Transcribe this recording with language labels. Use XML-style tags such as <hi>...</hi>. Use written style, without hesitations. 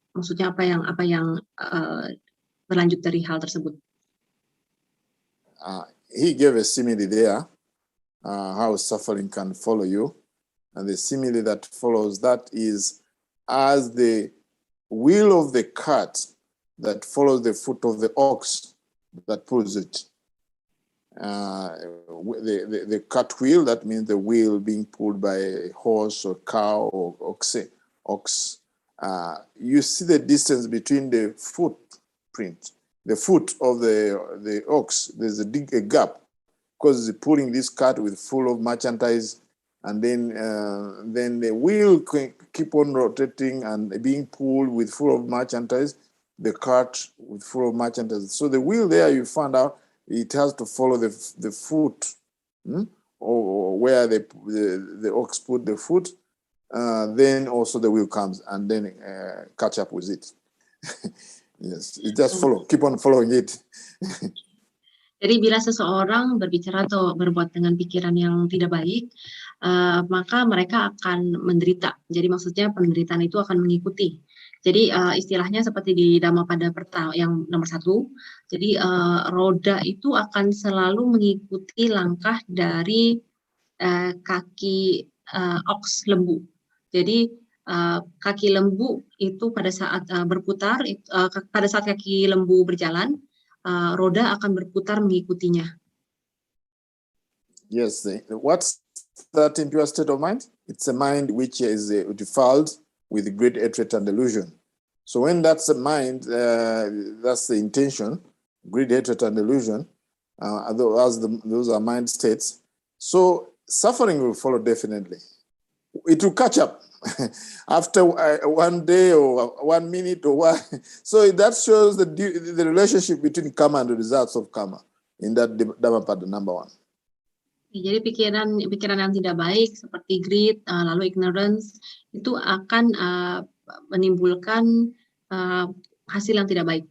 <id>Maksudnya apa yang berlanjut dari hal tersebut.</id> <en>He gave a simile there, how suffering can follow you. And the simile that follows that is as the wheel of the cart that follows the foot of the ox that pulls it. The cart wheel, that means the wheel being pulled by a horse or cow or ox. You see the distance between the footprint, the foot of the ox. There's a gap because it's pulling this cart with full of merchandise, and then the wheel keep on rotating and being pulled with full of merchandise. The cart with full of merchandise. So the wheel there, you found out it has to follow the foot, or where the ox put the foot. Then also the wheel comes and then catch up with it. Yes, it just keep on following it.</en> <id>Jadi bila seseorang berbicara atau berbuat dengan pikiran yang tidak baik, maka mereka akan menderita. Jadi maksudnya penderitaan itu akan mengikuti. Jadi istilahnya seperti di Dhammapada pertama yang nomor 1. Jadi roda itu akan selalu mengikuti langkah dari kaki ox lembu. Jadi kaki lembu itu pada saat berputar, pada saat kaki lembu berjalan, roda akan berputar mengikutinya.</id> <en>Yes, what's that impure state of mind? It's a mind which is defiled with great hatred and delusion. So when that's the mind, that's the intention, great hatred and delusion, those are mind states. So suffering will follow definitely. It will catch up after 1 day or 1 minute or what. So that shows the relationship between karma and the results of karma in that Dhammapada number 1.</en> <id>Jadi pikiran yang tidak baik seperti greed, lalu ignorance itu akan menimbulkan hasil yang tidak baik.</id>